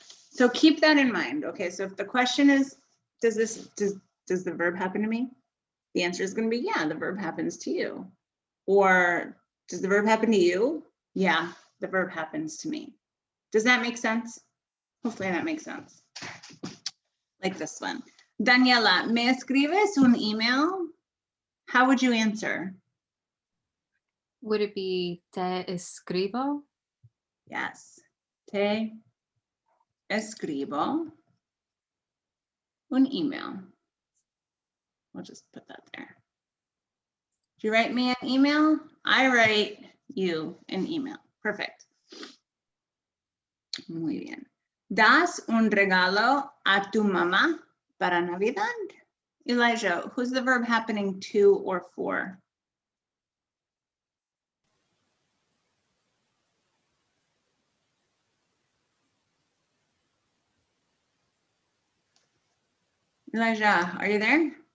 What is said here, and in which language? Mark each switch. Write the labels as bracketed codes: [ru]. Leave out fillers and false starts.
[en] So keep that in mind. Okay, so if the question is, does the verb happen to me? The answer is going to be, yeah, the verb happens to you. Or does the verb happen to you? Yeah, the verb happens to me. Does that make sense? Hopefully that makes sense. Like this one. [es] Daniela, ¿me escribes un email? [en] How would you answer? Would it be [es] te escribo? [en] Yes. [es] Te escribo un email. [en] We'll just put that there. Do you write me an email? I write you an email. Perfect. [es] Muy bien. ¿Das un regalo a tu mamá para Navidad? [en] Elijah, who's the verb happening to or for? Elijah, are you there?